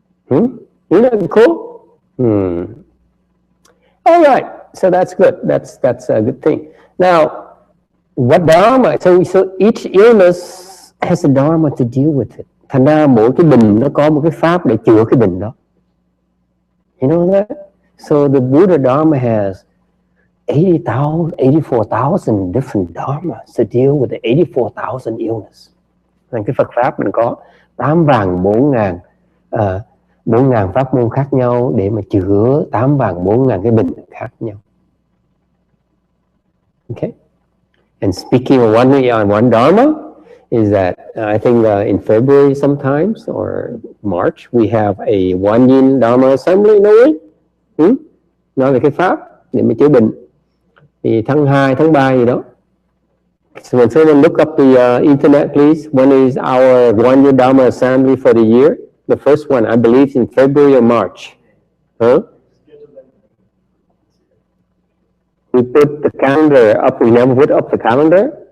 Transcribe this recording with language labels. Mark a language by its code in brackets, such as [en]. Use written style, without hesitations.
[en] Isn't that cool? All right. So that's good. That's a good thing. Now, what dharma? So each illness has a dharma to deal with it. [vi] Thành ra mỗi cái bệnh nó có một cái pháp để chữa cái bệnh đó. [en] You know that? So the Buddha Dharma has 84,000 different dharmas to deal with the 84,000 illness. Nên cái Phật pháp mình có 4.000 pháp môn khác nhau để mà chữa 4.000 cái bệnh khác nhau. Okay. And speaking of one dharma is that I think in February sometimes or March we have a One Yin Dharma Assembly, no way? [vi] Nói về cái pháp để mà chữa bệnh. Thì tháng 2, tháng 3 gì đó. [en] So when someone look up the internet, please. When is our One Yin Dharma Assembly for the year? The first one, I believe, in February or March. Huh? We put the calendar up. We never put up the calendar.